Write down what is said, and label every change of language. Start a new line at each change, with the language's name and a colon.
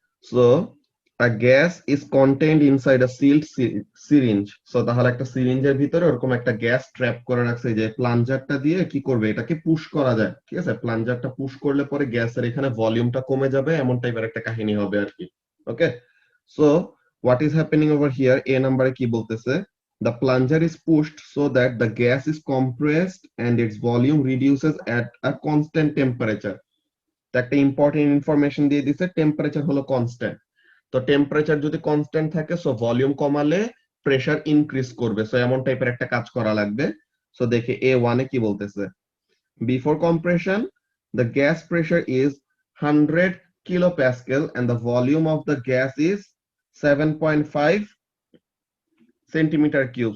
English: So a gas is contained inside a sealed syringe.
Bangla: So তাহলে একটা সিরিঞ্জের ভিতরে ওরকম একটা গ্যাস ট্র্যাপ করে রাখছে, যে প্লাঞ্জারটা দিয়ে কি করবে, এটাকে পুশ করা যায়, ঠিক আছে? প্লাঞ্জারটা পুশ করলে পরে গ্যাসের এখানে ভলিউমটা কমে যাবে, এমন টাইপের একটা কাহিনী হবে আর কি।
English: Okay, so what is happening over here?
Bangla: এ নাম্বারে কি বলতেছে?
English: The plunger is pushed so that the gas is compressed and its volume reduces at a constant temperature.
Bangla: একটা ইম্পর্টেন্ট ইনফরমেশন দিয়ে দিছে, টেম্পারেচার হলো কনস্ট্যান্ট। তো টেম্পারেচার যদি কনস্ট্যান্ট থাকে, সো ভলিউম কমালে প্রেসার ইনক্রিজ করবে, সো এমন টাইপের একটা কাজ করা লাগবে।
English: so
Bangla: দেখে A1 এ কি বলতেছে?
English: Before compression the gas pressure is 100 kilopascal and the volume of the gas is 7.5 centimetre cube.